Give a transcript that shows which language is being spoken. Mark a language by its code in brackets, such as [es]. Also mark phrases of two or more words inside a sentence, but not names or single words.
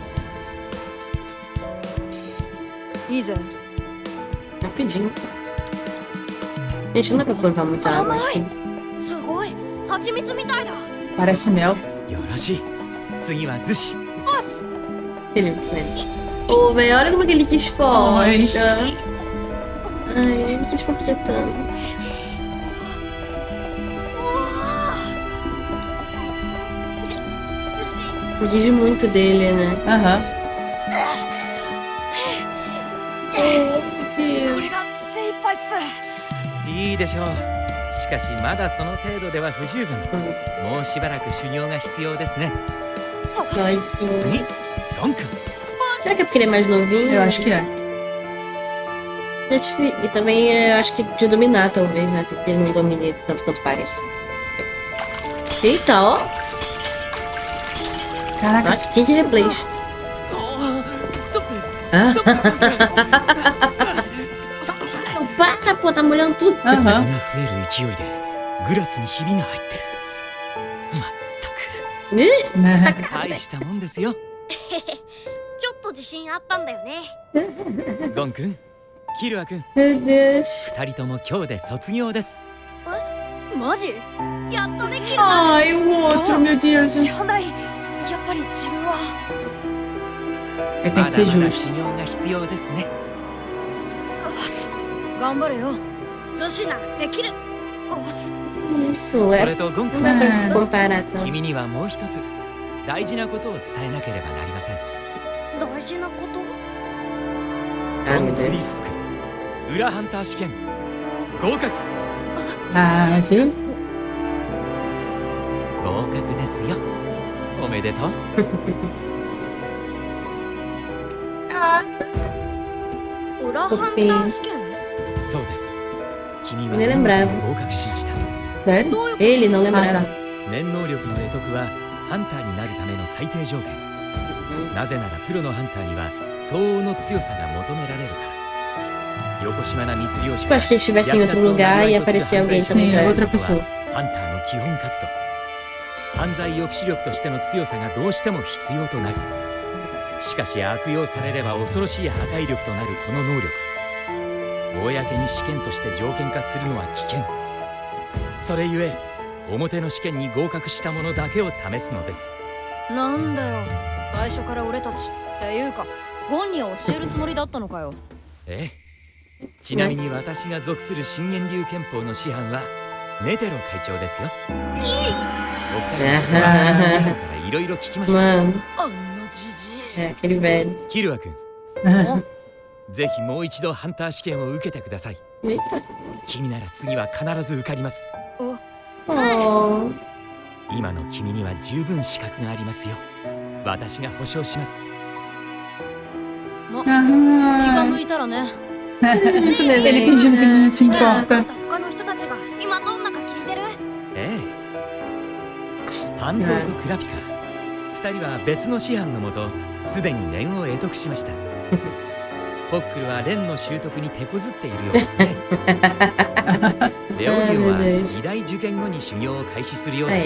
[ja] いいぜ。 [pt] Rapidinho. Gente, não dá pra provar muita água assim. [ja] すごい蜂蜜みたいだ [pt] Parece mel. [ja] よろしい。次は逗子。 [pt] Ele, né? Ô, velho, olha como que ele se esforça. Ai. Ai, ele se esforça tanto. Exige muito dele, né? Aham. [ja] これが精一杯っすいいでしょう。しかしまだその程度では不十分。もうしばらく修行が必要ですね。 [pt] Ai, sim. [ja] 次、ゴン君。 [pt] Será que é porque ele é mais novinho? Eu acho que é. E também eu acho que de dominar, talvez, né? Porque ele não domine tanto quanto parece. Eita, ó. Caraca. Nossa, 15 replays. [ja] ストップ。 [pt] Para, pô, tá molhando tudo. [ja] 水 [pt] Aham. [ja] が増える勢いでグラスにひびが入ってる。まったく [pt] Ih, [ja] 大したもんですよ。ちょっと自信あったんだよねゴン君、キルア君、 [pt] meu Deus. [ja] 二人とも今日で卒業です。マジやったねキル [pt] Ai, o outro, meu Deus. [ja] 知らないやっぱり自分は [pt] Ele tem [ja] ま [pt] que [ja] だ [pt] ser [ja] まだ [pt] justo. [ja] 修行が必要ですね。頑張れよズシナできるおっす [pt] Isso, [ja] そ [pt] é. [ja] れとゴン [pt] Não [ja] 君、 [pt] dá pra comparar tanto. [ja] 君にはもう一つ大事なことを伝えなければなりません。大事なこと [pt] Ah, [ja] ゴン・ [pt] meu [ja] フリ [pt] Deus. [ja] ークス君、裏ハンター試験合格。 [pt] Ah, viu? [ja] 合格ですよ。おめでとう。裏ハンター試験そうです。君は [pt] Nem lembrava. [ja] 合格しました。 [pt] Sério? Ele não Ah, lembrava. tá. [ja] 念能力の得得はハンターになるための最低条件。なぜならプロのハンターには相応の強さが求められるから。横島な密漁者 [pt] Tipo, acho que se ele estivesse em outro lugar ia aparecer alguém também. Sim, pra- outra pessoa. [ja] ハンターの基本活動。犯罪抑止力としての強さがどうしても必要となる。しかし悪用されれば恐ろしい破壊力となるこの能力。公に試験として条件化するのは危険。それゆえ表の試験に合格した者だけを試すのです。なんだよ最初から俺たちっていうかゴンには教えるつもりだったのかよええ。ちなみに私が属する信玄流憲法の師範はネテロ会長ですよ。お二人のからいろいろ聞きました。 [pt] Mano, [ja] あんなじじい [pt] é aquele velho. [ja] キルア君、ぜひもう一度ハンター試験を受けてください。 [pt] Eita. [ja] 君なら次は必ず受かります。 Oh. 今の君には十分資格がありますよ。私が保証します。気が [pt] Ah, [ja] 向いたらね [pt] Muito ele neném. fingindo que não se importa. [ja] 他の人たちが今どんなか聞いてるええ。半蔵とクラピカ、二人は別の師範のもとすでに念を得得しました。ポックルは連の習得に手こずっているようですね。レオリオは二大受験後に修行を開始するようで